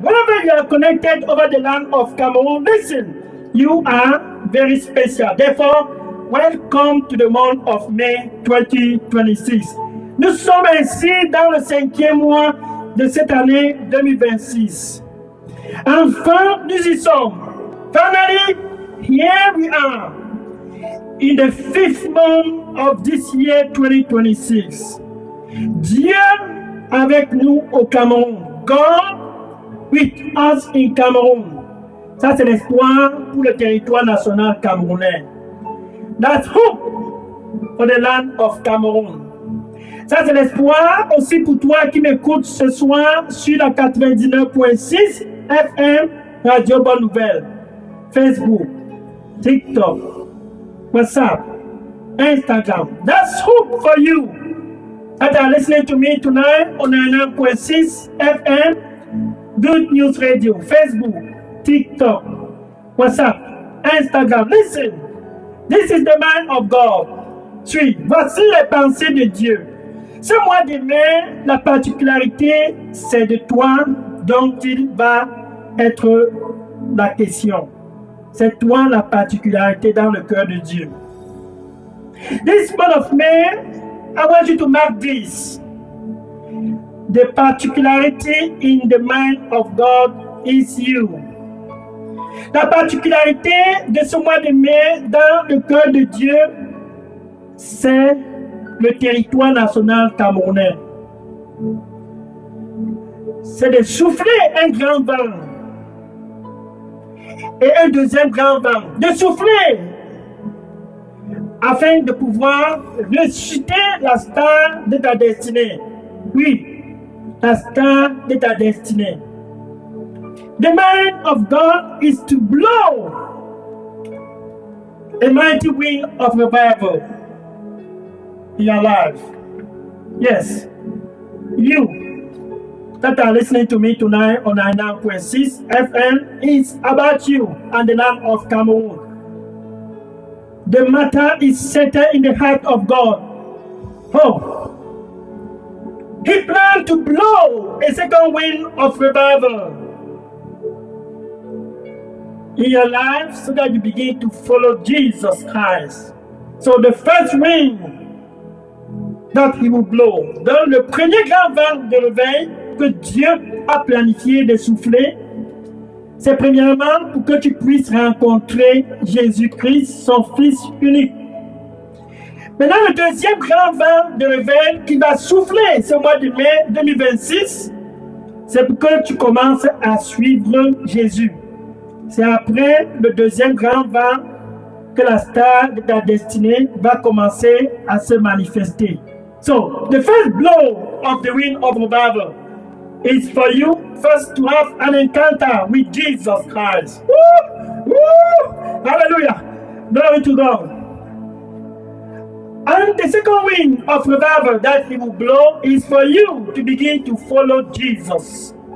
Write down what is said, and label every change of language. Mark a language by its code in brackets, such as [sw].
[en] Wherever you are connected over the land of Cameroon, listen, you are very special. Therefore, welcome to the month of May 2026. [fr] Nous sommes ainsi dans le 5e mois de cette année 2026. Enfin, nous y sommes. [en] Finally, here we are in the 5th month of this year 2026. [fr] Dieu avec nous au Cameroun. [en] God with us in Cameroon. [fr] Ça, c'est l'espoir pour le territoire national camerounais. [en] That's hope for the land of Cameroon. [fr] Ça, c'est l'espoir aussi pour toi qui m'écoutes ce soir sur la 99.6 FM Radio Bonne Nouvelle, Facebook, TikTok, WhatsApp, Instagram. [en] That's hope for you that are listening to me tonight on 99.6 FM, Good News Radio, Facebook, TikTok, WhatsApp, Instagram. Listen, this is the mind of God. [fr] Suis, voici les pensées de Dieu. Ce mois de mai, la particularité, c'est de toi dont il va être la question. C'est toi la particularité dans le cœur de Dieu. [en] This month of May, I want you to mark this. The particularity in the mind of God is you. [fr] La particularité de ce mois de mai dans le cœur de Dieu, c'est le territoire national camerounais. C'est de souffler un grand vent et un deuxième grand vent. De souffler afin de pouvoir ressusciter la star de ta destinée. Oui, la star de ta destinée. [en] The mind of God is to blow a mighty wind of revival in your life. Yes, you that are listening to me tonight on 99.6 FM, is about you and the land of Cameroon. The matter is settled in the heart of God. Oh, He planned to blow a second wind of revival in your life so that you begin to follow Jesus Christ. So the first wind that He will blow, [fr] dans le premier grand vent de réveil que Dieu a planifié de souffler, c'est premièrement pour que tu puisses rencontrer Jésus-Christ, son Fils unique. Maintenant, le deuxième grand vent de réveil qui va souffler ce mois de mai 2026, c'est pour que tu commences à suivre Jésus. C'est après le deuxième grand vent que la star de ta destinée va commencer à se manifester. [en] So, the first blow of the wind of revival is for you first to have an encounter with Jesus Christ. Woo! Woo! Hallelujah! Glory to God. And the second wind of revival that He will blow is for you to begin to follow Jesus.